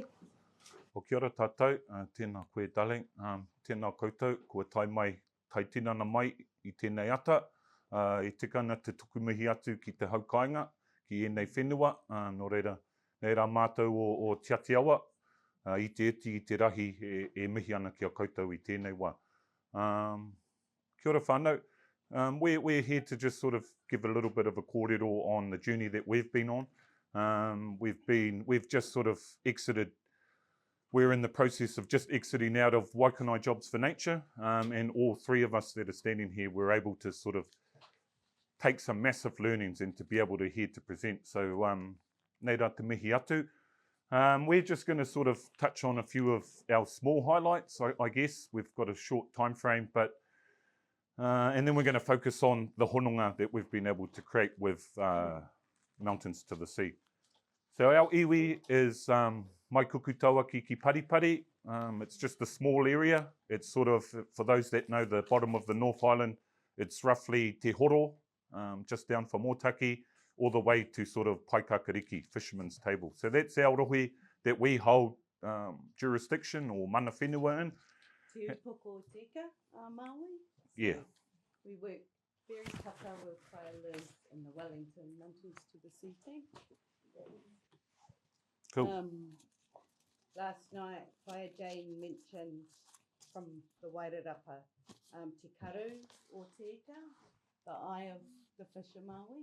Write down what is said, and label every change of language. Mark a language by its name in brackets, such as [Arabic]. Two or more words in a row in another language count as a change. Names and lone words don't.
[Māori] O kia ora tātou, tēnā koe darling, tēnā koutou, kua tai mai, tai tinana mai i tēnei ata, i tikana te tukumihi atu ki te haukainga, ki ēnei whenua, no reira, nei rā mātou o te Ātiawa, i te iti, i te rahi e mihi ana ki a koutou i tēnei wā. Kia ora whānau, [English] we're here to just sort of give a little bit of a kōrero on the journey that we've been on. We've just sort of exited. We're in the process of just exiting out of Waikanai Jobs for Nature, and all three of us that are standing here were able to sort of take some massive learnings and to be able to here to present. So, [Māori] nei rā te mihi atu. [English] We're just going to sort of touch on a few of our small highlights, I guess. We've got a short time frame, but and then we're going to focus on the hononga that we've been able to create with Mountains to the Sea. So our iwi is [Māori] mai kukutawa ki paripari. [English] It's just a small area. It's sort of, for those that know the bottom of the North Island, it's roughly Te Horo, just down from Otaki, all the way to sort of Paikakariki, Fisherman's Table. So that's our rohi that we hold jurisdiction or [Māori] mana whenua [English] in. [Māori] Te upoko tika, Maui. [English] Yeah. We work very taka with Liz and the Wellington Mountains to the Sea team. Cool. Last night, Whaia Jane mentioned from the Wairarapa, Te Karu o Tika, the eye of the fish of Maui.